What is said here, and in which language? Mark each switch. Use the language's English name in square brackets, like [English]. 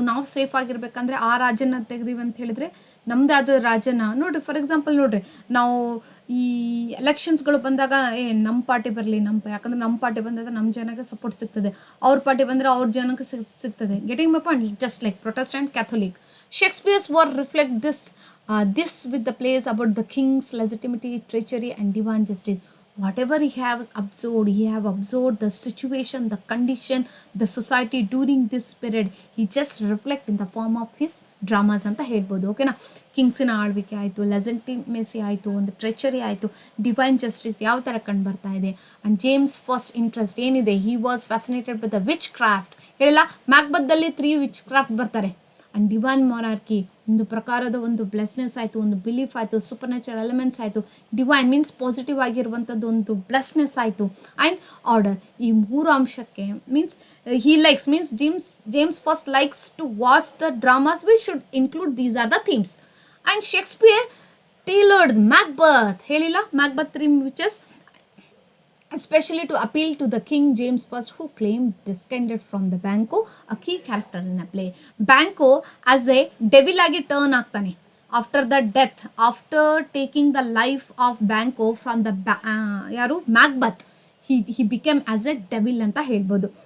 [Kannada] ನಾವು ಸೇಫ್ ಆಗಿರ್ಬೇಕಂದ್ರೆ ಆ ರಾಜನ ತೆಗೆದೀವಿ ಅಂತ ಹೇಳಿದ್ರೆ ನಮ್ಮದಾದ ರಾಜನ ನೋಡಿರಿ, ಫಾರ್ ಎಕ್ಸಾಂಪಲ್ ನೋಡಿರಿ, ನಾವು ಈ ಎಲೆಕ್ಷನ್ಸ್ಗಳು ಬಂದಾಗ ನಮ್ಮ ಪಾರ್ಟಿ ಬರಲಿ, ಯಾಕಂದ್ರೆ ನಮ್ಮ ಪಾರ್ಟಿ ಬಂದಾಗ ನಮ್ಮ ಜನಕ್ಕೆ ಸಪೋರ್ಟ್ ಸಿಗ್ತದೆ, ಅವ್ರ ಪಾರ್ಟಿ ಬಂದರೆ ಅವ್ರ ಜನಕ್ಕೆ ಸಿಗ್ತದೆ. [English] Getting my point, just like Protestant Catholic. Shakespeare's were reflect this with the plays about the king's legitimacy, treachery and divine justice. Whatever he have observed the situation, the condition, the society during this period, he just reflect in the form of his dramas [Kannada] ಅಂತ ಹೇಳ್ಬೋದು. ಓಕೆನಾ. ಕಿಂಗ್ಸಿನ ಆಳ್ವಿಕೆ ಆಯಿತು, ಲೆಜಿಟಿಮೇಸಿ ಆಯಿತು, ಒಂದು ಟ್ರೆಚರಿ ಆಯಿತು, divine justice ಯಾವ ಥರ ಕಂಡು ಬರ್ತಾ ಇದೆ. [English] And James first interest ಏನಿದೆ, he was fascinated with the witchcraft. [Kannada] ಹೇಳಿಲ್ಲ, ಮ್ಯಾಕ್ಬೆತ್ದಲ್ಲಿ 3 ವಿಚ್ ಕ್ರಾಫ್ಟ್ ಬರ್ತಾರೆ. ಆ್ಯಂಡ್ ಡಿವೈನ್ ಮೊನಾರ್ಕಿ ಒಂದು ಪ್ರಕಾರದ ಒಂದು ಬ್ಲೆಸ್ನೆಸ್ ಆಯಿತು, ಒಂದು ಬಿಲೀಫ್ ಆಯಿತು, ಸೂಪರ್ ನ್ಯಾಚುರಲ್ ಎಲಿಮೆಂಟ್ಸ್ ಆಯಿತು, ಡಿವೈನ್ ಮೀನ್ಸ್ ಪಾಸಿಟಿವ್ ಆಗಿರುವಂಥದ್ದು ಒಂದು ಬ್ಲೆಸ್ನೆಸ್ ಆಯಿತು, ಆ್ಯಂಡ್ ಆರ್ಡರ್. ಈ 3 ಅಂಶಕ್ಕೆ [English] Means he likes means James first likes to watch the dramas. We should include these are the themes. And Shakespeare tailored Macbeth, [Kannada] ಹೇಳಿಲ್ಲ, [English] Macbeth 3 witches, especially to appeal to the King James I, who claimed descended from the Banquo, a key character in a play. Banquo as a devil [Kannada] ಆಗಿ turn ಆಗ್ತಾನೆ [English] after the death, after taking the life of Banquo from the ಯಾರು Macbeth, he became as a devil [Kannada] ಅಂತ ಹೇಳ್ಬೋದು.